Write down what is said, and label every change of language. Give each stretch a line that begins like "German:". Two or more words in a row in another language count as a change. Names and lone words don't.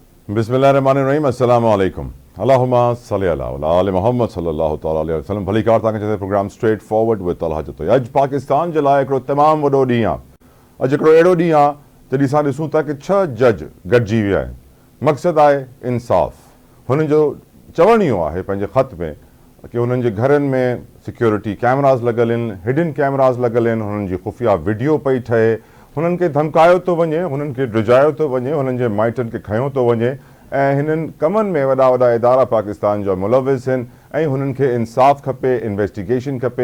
Arabic: بسم الله الرحمن الرحيم السلام عليكم اللهم صل على آل محمد صلى الله تعالى عليه وسلم.
Sindhi: भली कार तव्हांखे चए प्रोग्राम स्ट्रेट फॉरवर्ड विद तलहा जो अॼु पाकिस्तान जे लाइ हिकिड़ो तमामु वॾो ॾींहुं आहे। अॼु हिकिड़ो अहिड़ो ॾींहुं आहे जॾहिं असां ॾिसूं था कि 6 जज गॾिजी विया आहिनि। मक़सदु आहे इंसाफ़। हुननि जो चवणु इहो आहे पंहिंजे ख़त में कि हुननि जे घरनि में
English: security cameras
Sindhi: लॻल आहिनि,
English: hidden cameras
Sindhi: लॻल आहिनि, हुननि जी खुफ़िया वीडियो पई ठहे, हुननि खे धमकायो थो वञे, हुननि खे ड्रिजायो थो वञे, हुननि जे माइटनि खे खयो थो वञे ऐं हिननि कमनि में वॾा वॾा इदारा पाकिस्तान जा मुलविस आहिनि ऐं हुननि खे इंसाफ़ खपे, इन्वेस्टिगेशन खपे।